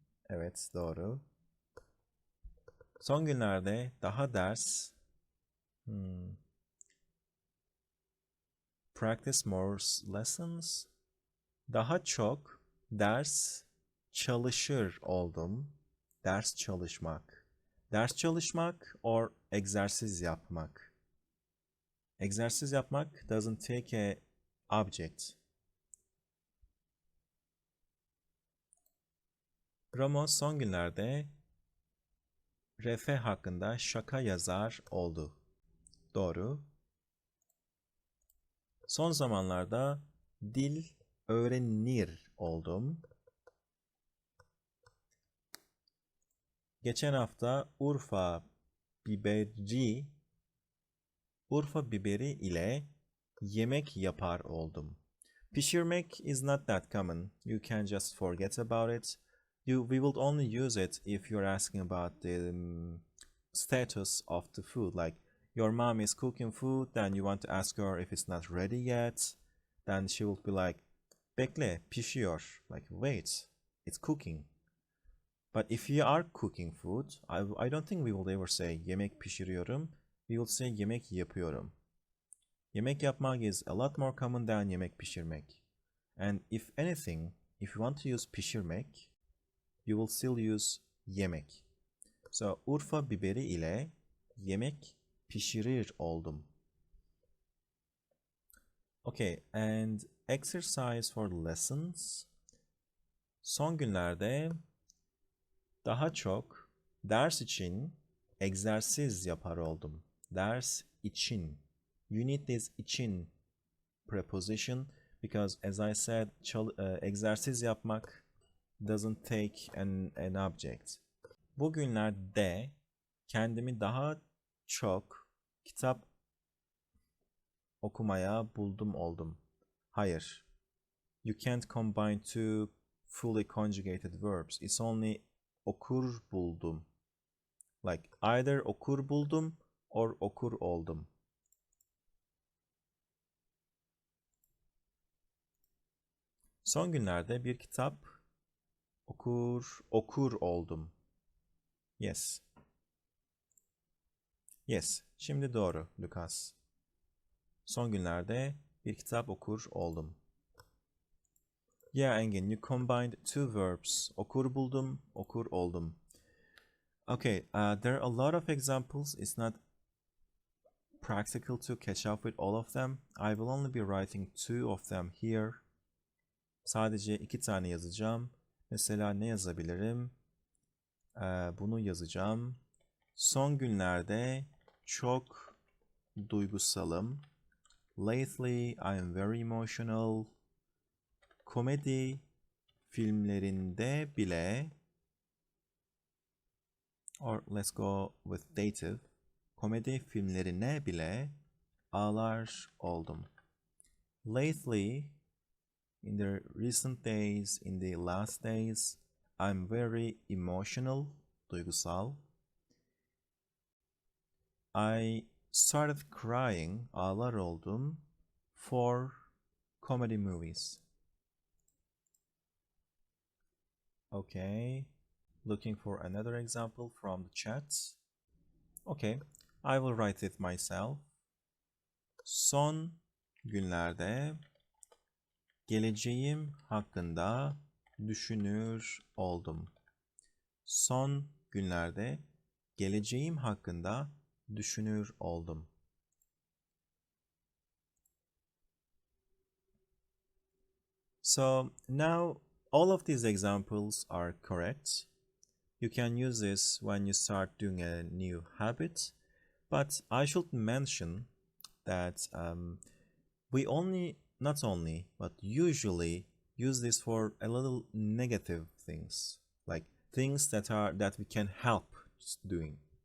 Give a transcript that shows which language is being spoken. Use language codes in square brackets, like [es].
[tr] Evet, doğru. Son günlerde daha ders [en] practice more lessons. [tr] Daha çok ders çalışır oldum. Ders çalışmak. Ders çalışmak or egzersiz yapmak. Egzersiz yapmak [en] doesn't take a object. [tr] Ramo son günlerde Refe hakkında şaka yazar oldu. Doğru. Son zamanlarda dil öğrenir oldum. Geçen hafta Urfa biberi ile yemek yapar oldum. [en] Pişirmek is not that common. You can just forget about it. We will only use it if you're asking about the status of the food. Like your mom is cooking food, then you want to ask her if it's not ready yet. Then she will be like, [tr] bekle, pişiyor. [en] Like, wait, it's cooking. But if you are cooking food, I don't think we will ever say [tr] yemek pişiriyorum. [en] We will say [tr] yemek yapıyorum. Yemek yapmak [en] is a lot more common than [tr] yemek pişirmek. [en] And if anything, if you want to use pişirmek, you will still use yemek. [tr] So, Urfa biberi ile yemek pişirir oldum. [en] Okay, and exercise for lessons. [tr] Son günlerde daha çok ders için egzersiz yapar oldum. Ders için. [en] You need this için preposition because as I said, [tr] egzersiz yapmak [en] doesn't take an object. [tr] Bugünlerde kendimi daha çok kitap okumaya buldum oldum. Hayır. [en] You can't combine two fully conjugated verbs. It's only [tr] okur buldum. [en] Like either [tr] okur buldum or okur oldum. Son günlerde bir kitap okur oldum. [en] Yes. Yes. [tr] Şimdi doğru, Lucas. Son günlerde bir kitap okur oldum. [en] Yeah, Engin, you combined two verbs. [tr] Okur buldum, okur oldum. [en] Okay, there are a lot of examples. It's not practical to catch up with all of them. I will only be writing two of them here. [tr] Sadece 2 tane yazacağım. Mesela ne yazabilirim? Bunu yazacağım. Son günlerde çok duygusalım. [en] Lately, I'm very emotional. Komedi filmlerinde bile, or let's go with dative. [tr] Komedi filmlerine bile ağlar oldum. [en] Lately, in the recent days, in the last days, I'm very emotional, duygusal. I started crying, [tr] ağlar oldum, [en] for comedy movies. Okay, looking for another example from the chat. Okay, I will write it myself. [tr] Son günlerde geleceğim hakkında düşünür oldum. Son günlerde geleceğim hakkında düşünür oldum. [en] So now all of these examples are correct. You can use this when you start doing a new habit, but I should mention that we not only, but usually use this for a little negative things, like things that we can help doing.